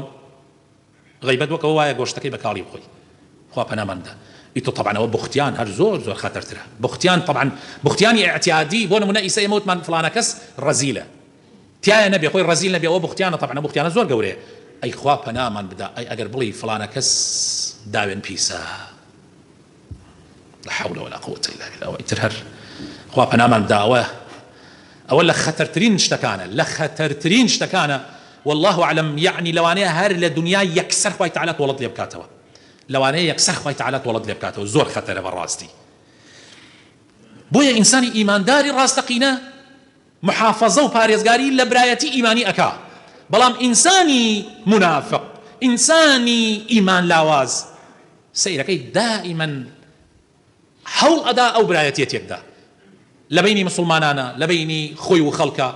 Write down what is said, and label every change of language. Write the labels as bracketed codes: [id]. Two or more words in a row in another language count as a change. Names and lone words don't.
[ckb] غەیبەت وەکەوە وایە گۆشتەکەی بەکاڵی بخۆی، خوا پەناماندا. ئیتۆ طبعا ئەوە بوختیان هەر زۆر خەتەرترە. بوختیان طبعا بوختیانی ئاعتیادی، بۆ نمونە ئیسا ئێمە وتمان فڵانە کەس ڕەزیلە، تایە نەبێ خۆی ڕەزیل نەبێ، ئەوە بوختیانە، طبعا بوختیانە زۆر گەورەیە. ئەی خوا پەنامان بدا، ئەی ئەگەر بڵی فڵانە کەس داوێن پیسە، [ar] لا حول ولا قوة إلا بالله، [ckb] ئیتر هەر خوا پەنامان بدا، ئەوە لە خەتەرترین شتەکانە، لە خەتەرترین شتەکانە. [ar] والله أعلم، يعني [ckb] لوانەیە هەر لە دنیا یەکسەر خوای تعالی تۆڵەت لێ بکاتەوە، لەوانەیە یەکسەر خوای تعالی تۆڵەت لێ بکاتەوە، زۆر خەتەرە بەڕاستی. بۆیە ئینسانی ئیمانداری ڕاستەقینە محافظە و پارێزگاری لە برایەتی ئیمانی ئەکا، بەڵام ئینسانی منافق، ئینسانی ئیمان لاواز سەیرەکەی دائیمەن هەوڵ ئەدا ئەو برایەتیە تێکدا لە بینی مسلمانانە، لە بینی خۆی و خەڵکە.